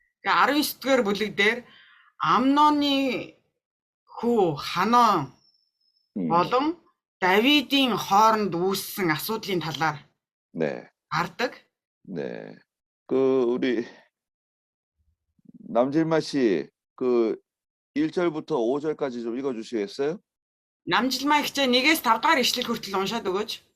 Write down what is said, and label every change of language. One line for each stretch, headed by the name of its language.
Mongolian: 19-р бүлэг дээр Амноны хүү Ханон болон Давидын хооронд үүссэн асуудлын талаар
Korean: 네.
Mongolian: гардаг.
Korean: 네. 우리 남질마 씨 1절부터 5절까지 좀 읽어 주시겠어요?
Mongolian: Намжилмаа хичээ 1-ээс 5 дахь ишлэл хүртэл уншаад өгөөч.